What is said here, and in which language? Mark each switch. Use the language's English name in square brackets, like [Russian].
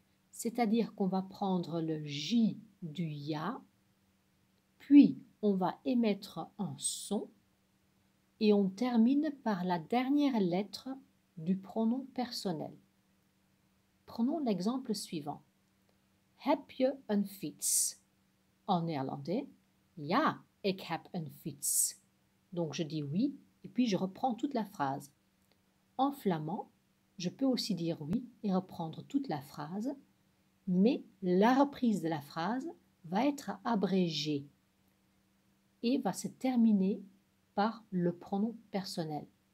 [French] C'est-à-dire qu'on va prendre le J du ya, puis on va émettre un son et on termine par la dernière lettre du pronom personnel. Prenons l'exemple suivant. [Dutch] Heb je een fiets? [French] En néerlandais, [Dutch] ja, ik heb een fiets. [French] Donc je dis oui et puis je reprends toute la phrase. En flamand, je peux aussi dire oui et reprendre toute la phrase, mais la reprise de la phrase va être abrégée et va se terminer par le pronom personnel.